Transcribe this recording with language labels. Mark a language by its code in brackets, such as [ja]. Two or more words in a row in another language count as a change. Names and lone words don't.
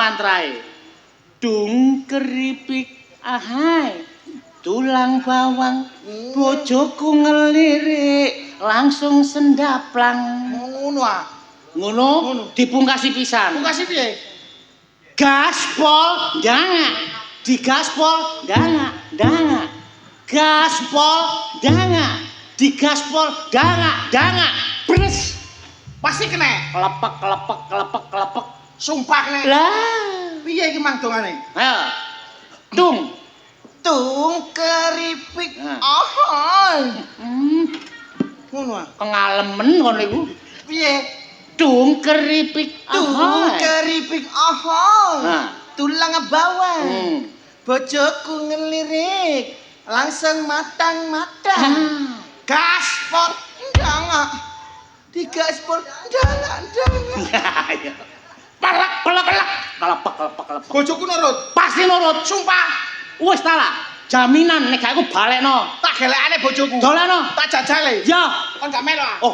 [jv] mantrae. Dung keripik ahai. Tulang bawang, bojoku ngelirik, langsung sendaplang. Ngono ah. Ngono Ngono. dipungkasi pisan. Pungkasi piye? Gaspol danga. Digaspol danga, danga. Gaspol danga. Digaspol danga. Bres. Pasti kena. Kelepek. Sumpah kena. Lah. Piye iki mang dongane? Ayo. Tung. Tung keripik. Nah. Ahoy. Ngono ah. Pengalaman ngono iku. Piye? Tung keripik. Tung ahoy. keripik. Ahoy. Nah. Tulang bawang. Hmm. Bojoku ngelirik. Langsung matang-matang. Gaspol jangan. Di gaspol jangan. Ya. Pelek. Kelepek. Bojoku nurut. Pasti nurut, sumpah. Wis ta lah. Jaminan nek gak aku balekno. Tak gelekane bojoku. Doleno. Tak jajale. Ya. Kon gak melu ah.